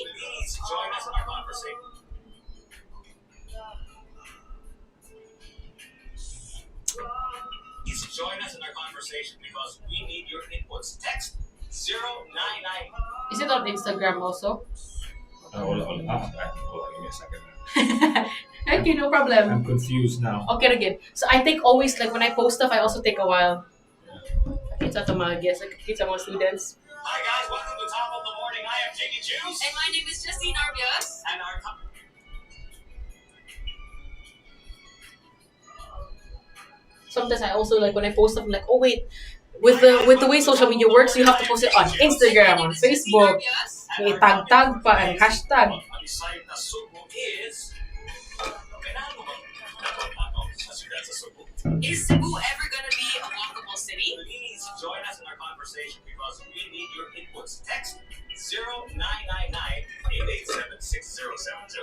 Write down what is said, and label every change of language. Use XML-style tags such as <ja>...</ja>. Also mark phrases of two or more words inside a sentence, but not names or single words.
<en>Please join us in our conversation. Please join us in our conversation because we need your inputs. Text 099. Is it on Instagram also? Hold on. Give me a second. Okay, no problem. I'm confused now. Okay, again. So I take always, like when I post stuff, I also take a while.</en> <ceb>Kita to mga guests, kita mga students.</ceb> <en>Hi guys, welcome to Top of the Morning. I am Jiggy Juice. And my name is Justine Arbias. And our Sometimes I also like when I post stuff, I'm like, oh wait, with the way social media works, you have to post it on Instagram, on Facebook,</en> <ceb>may tag pa</ceb> <en>and hashtag. on the site na Sugbo is Is Cebu ever gonna be a walkable city? Please join us in our conversation because we need your inputs. Text 0999-887-6070.</en>